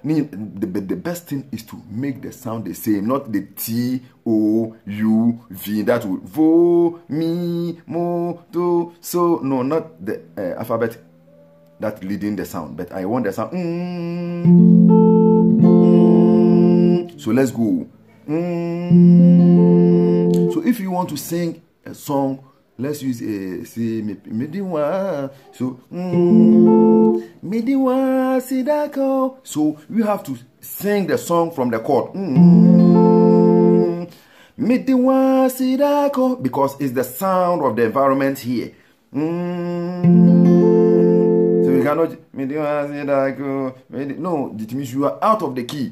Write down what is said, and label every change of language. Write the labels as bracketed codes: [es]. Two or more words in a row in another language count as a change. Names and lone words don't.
[en] the best thing is to make the sound the same, not the T, O, U, V. That would vo, mi, mo, do, so. No, not the alphabet that leading the sound, but I want the sound. So let's go. So if you want to sing a song, let's use a say mediwa. So mediwa sidako. So you have to sing the song from the chord. Mediwa sidako, because it's the sound of the environment here. So you cannot mediwa sidako. No, it means you are out of the key.